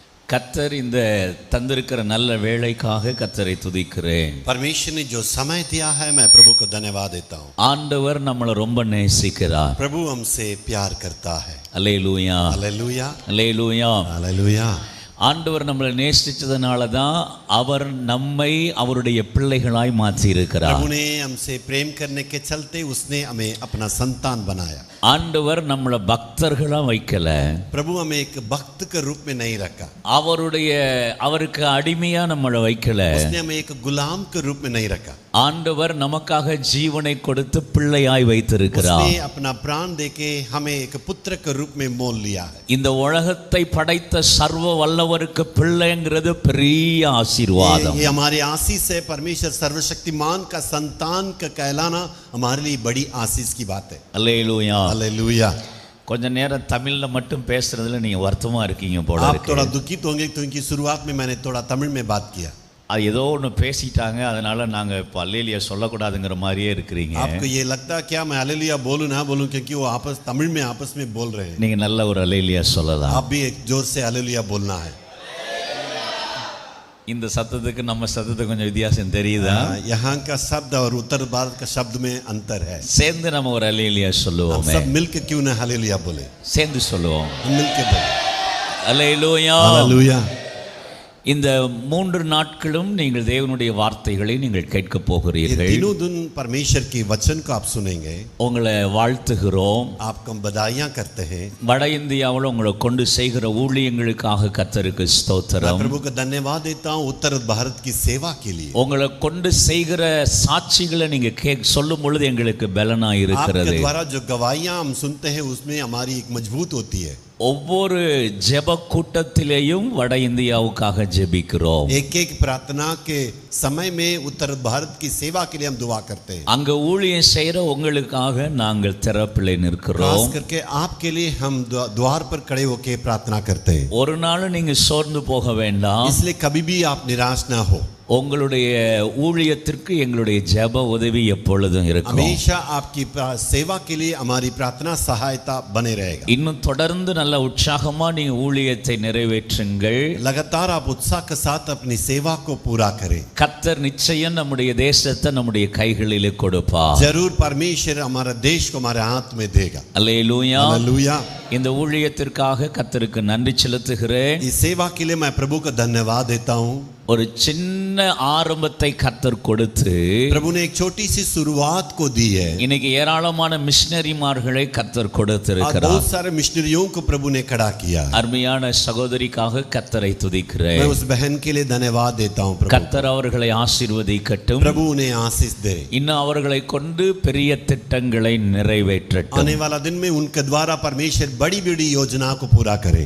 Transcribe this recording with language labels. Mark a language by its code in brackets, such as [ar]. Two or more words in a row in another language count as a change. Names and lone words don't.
[ta] கர்த்தர் இந்த தந்திருக்கிற நல்ல வேளைக்காக கர்த்தரை துதிக்கிறேன். [hi] परमेश्वर ने जो समय दिया है मैं प्रभु को धन्यवाद देता हूँ. [ta] ஆண்டவர் நம்மளை ரொம்ப நேசிக்கிறார். [hi] प्रभु हमसे प्यार करता है. [ta] அல்லேலூயா [hi] हालेलुया [ta] அல்லேலூயா. [hi] हालेलुया. [ta] ஆண்டவர் நம்மளை நேசிச்சதுனால தான் அவர் நம்மை அவருடைய பிள்ளைகளாய் மாற்றி இருக்கிறார். [hi] प्रभु ने हमसे प्रेम करने के चलते उसने हमें अपना संतान बनाया. [ta] ஆண்டவர் நம்மளை பக்தர்களா வைக்கல. [hi] प्रभु हमें एक भक्त के रूप में नहीं रखा. [ta] அவருக்கு அடிமையா நம்மளை வைக்கல. [hi] उसने हमें एक गुलाम के रूप में नहीं रखा. [ta] ஆண்டவர் நமக்காக ஜீவனை கொடுத்து பிள்ளையாய் வைத்திருக்கிறார். [hi] उसने अपना प्राण देके हमें एक पुत्र के रूप में मोल लिया है. [ta] இந்த உலகத்தை படைத்த சர்வ வல்லவருக்கு பிள்ளைங்கிறது பெரிய ஆசீர்வாதம். [hi] ये हमारे आशीष है. परमेश्वर सर्वशक्तिमान का संतान का कहलाना हमारे लिए बड़ी आशीष की बात है. [ta] அல்லேலூயா [hi] हालेलुया. [ta] கொஞ்ச நேரம் தமிழ்ல மட்டும் பேசுறதுல நீங்க வருத்தமா இருக்கீங்க போல [hi] आप [ta] இருக்கு. [hi] थोड़ा दुखित होंगे क्योंकि शुरुआत में मैंने थोड़ा तमिल में बात किया. [ta] அது ஏதோ ஒன்று பேசிட்டாங்க, அதனால நாங்க இப்போ அல்லேலியா சொல்லக்கூடாதுங்கிற மாதிரியே இருக்கிறீங்க. [hi] आपको ये लगता है क्या मैं हालेलुया बोलूं ना बोलूं क्योंकि वो तमिल में आपस में बोल रहे हैं. [ta] நீங்க நல்ல ஒரு அல்லேலியா சொல்லலாம். [hi] आप भी एक जोर से हालेलुया बोलना है. [ta] இந்த சத்தத்துக்கு நம்ம சத்தத்துக்கு கொஞ்சம் வித்தியாசம் தெரியுதா? [hi] यहाँ का शब्द और उत्तर भारत का शब्द में अंतर है. [ta] சேர்ந்து நம்ம ஒரு அல்லேலியா சொல்லுவோம். [hi] सब मिलकर क्यों ना हालेलुया बोले. [ta] சேர்ந்து சொல்லுவோம். [hi] मिलकर बोले [ta] அல்லேலூயா. [hi] हालेलुया. [ta] இந்த 3 நாட்களும் நீங்கள் தேவனுடைய வார்த்தைகளை நீங்கள் கேட்க போகிறீர்கள். [hi] तीनों दिन परमेश्वर के वचन को आप सुनेंगे. [ta] உங்களை வாழ்த்துகிறோம். [hi] आपको बधाइयां करते हैं. [ta] வட இந்தியாவில் உங்களை கொண்டு செய்கிற ஊழியங்களுக்காக கர்த்தருக்கு ஸ்தோத்திரம். [hi] प्रभु को धन्यवाद देता हूं उत्तर भारत की सेवा के लिए. [ta] உங்களை கொண்டு செய்கிற சாட்சிகளை நீங்க சொல்லும் பொழுது எங்களுக்கு பலனா இருக்கிறது. [hi] आपके द्वारा जो गवाहियां हम सुनते हैं उसमें हमारी एक मजबूत होती है. [ta] ஒவ்வொரு ஜெப கூட்டத்திலேயும் வட இந்தியாவுக்காக ஜெபிக்கிறோம். [hi] एक एक प्रार्थना के समय में उत्तर भारत की सेवा के लिए हम दुआ करते हैं. [ta] அங்க ஊழியம் செய்யற உங்களுக்காக நாங்கள் திறப்பிலே நிற்கிறோம். [hi] खास करके आपके लिए हम द्वार पर खड़े होकर प्रार्थना करते हैं. [ta] ஒரு நாள் நீங்க சோர்ந்து போக வேண்டாம். [hi] इसलिए कभी भी आप निराश ना हो. [ta] உங்களுடைய ஊழியத்திற்கு எங்களுடைய ஜெப உதவி எப்பொழுதும் இருக்கும். [hi] हमेशा आपकी सेवा के लिए हमारी प्रार्थना सहायता बने रहेगा. [ta] இன்னும் தொடர்ந்து நல்ல உற்சாகமா நீங்க ஊழியத்தை நிறைவேற்றுங்கள். [hi] लगातार आप उत्साह के साथ अपनी सेवा को पूरा करें. [ta] கர்த்தர் நிச்சயம் நம்முடைய தேசத்தை நம்முடைய கைகளிலே கொடுப்பார். [hi] जरूर परमेश्वर हमारा देश को हमारे हाथ में देगा. [ta] அல்லேலூயா. [hi] हालेलुया. [ta] இந்த ஊழியத்திற்காக கர்த்தருக்கு நன்றி செலுத்துகிறேன். [hi] इस सेवा के लिए मैं प्रभु को धन्यवाद देता हूँ. [ta] ஒரு சின்ன ஆரம்பத்தை கர்த்தர் கொடுத்து [hi] प्रभु ने एक छोटी सी शुरुआत को दी है. [ta] இன்னைக்கு ஏராளமான மிஷனரிமார்களை கர்த்தர் கொடுத்திருக்கிறார். [hi] बहुत सारे मिशनरियों को प्रभु ने खड़ा किया. [ta] அருமையான சகோதரிக்காக கர்த்தரை துதிக்கிறேன். [hi] मैं उस बहन के लिए धन्यवाद देता हूँ. [ta] கர்த்தர் அவர்களை ஆசீர்வதிக்கட்டும். [hi] प्रभु उन्हें आशीष दे. [ta] இன்னும் அவர்களை கொண்டு பெரிய திட்டங்களை நிறைவேற்றட்டும். [hi] आने वाला दिन में उनके द्वारा परमेश्वर बड़ी बड़ी योजना को पूरा करे.